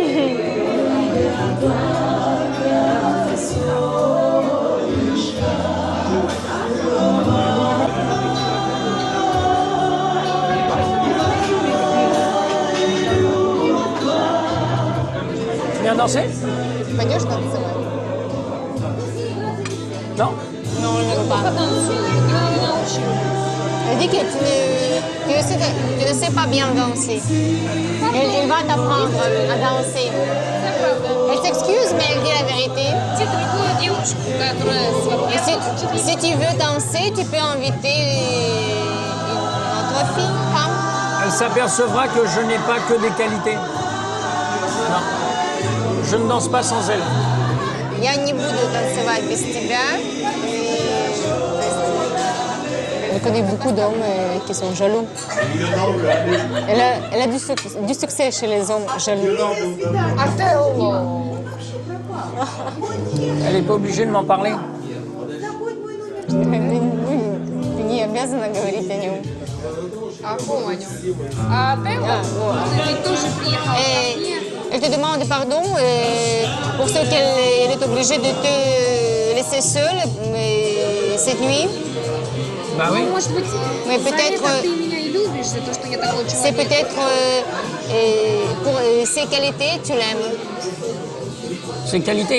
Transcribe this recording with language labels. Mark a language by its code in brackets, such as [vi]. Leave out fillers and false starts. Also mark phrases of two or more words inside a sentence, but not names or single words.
[fr] Tu viens danser? [ru] Пойдешь танцевать? [fr] Non? Non, on ne veut pas. Elle dit que tu ne sais pas bien danser. Elle va t'apprendre à danser. Elle s'excuse, mais elle dit la vérité. Et si tu veux danser, tu peux inviter une autre fille, femme. Elle s'apercevra que je n'ai pas que des qualités. Non. Je ne danse pas sans elle. [ru] Я не буду танцевать без тебя. [fr] Elle connaît beaucoup d'hommes qui sont jaloux. Elle a du succès chez les hommes jaloux. Elle n'est pas obligée de m'en parler. [ru] Ты не обязана говорить о нем. А о ком о нем? А Тео? Ты тоже приехала ко мне. [fr] Elle te demande pardon pour ce qu'elle est obligée de te laisser seule cette nuit. Bah oui. [ru] Может быть, [fr] Mais [ru] за [fr] peut-être, [ru] это ты меня и любишь, за то, что я такой человек. [fr] c'est peut-être pour ses qualités, tu l'aimes. Ses qualités, oui.